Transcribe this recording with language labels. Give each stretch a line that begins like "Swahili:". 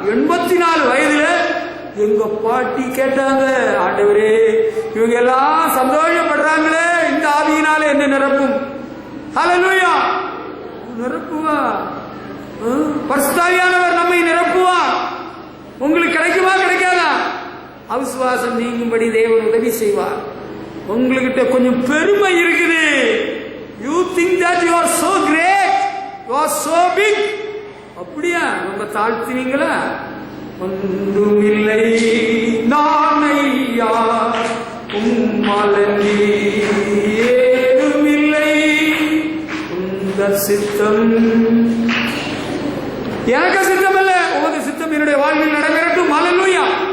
Tamil: 84 வயதுல எங்க பாட்டி கேட்டாங்க, ஆண்டவரே இவங்க எல்லாம் சந்தோஷப்படுறாங்களே, இந்த ஆவியினால என்ன நிரப்பும். ஹல்லேலூயா. நிரப்புவார். பரிசுத்தாவியானவர் நம்மை நிரப்புவார். உங்களுக்கு கிடைக்குமா கிடைக்காதா? அவிசுவாசம் நீங்கும்படி தேவன் உதவி செய்வார். உங்ககிட்ட கொஞ்சம் பெருமை இருக்குது.
English: You think that you are so great, you are so big.
Tamil: அப்படியா? ரொம்ப தாழ்த்தினீங்களா? ஒன்றுமில்லை நானையா உம்மலனி ஏதுமில்லை உந்த சித்தம். எனக்கு சித்தம் அல்ல, உமது சித்தம் என்னுடைய வாழ்வில் நடைபெறட்டும். ஹல்லேலூயா.